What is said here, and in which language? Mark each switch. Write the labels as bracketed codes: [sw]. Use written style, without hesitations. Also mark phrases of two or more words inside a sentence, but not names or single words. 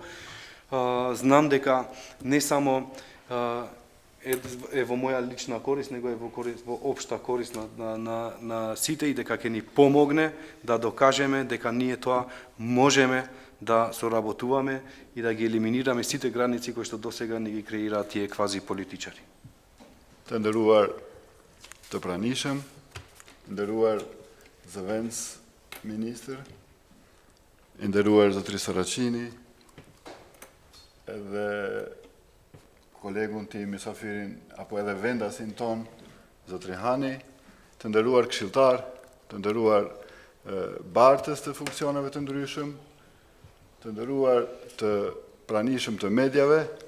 [mk] Знам дека не само е во моја лична корист, него е во општа корист на сите и дека ќе ни помогне да докажеме дека ние тоа можеме да соработуваме и да ги елиминираме сите граници кои што досега ни ги креираат тие квази политичари. [sq] Të nderuar të pranishëm, nderuar zëvendës ministër, nderuar zotëri Saraqini, edhe kolegun tim, misafirin, apo edhe vendasin ton, zotëri Hani, të nderuar këshilltar, të nderuar bartës të funksioneve të ndryshëm, të nderuar të pranishëm të medjave,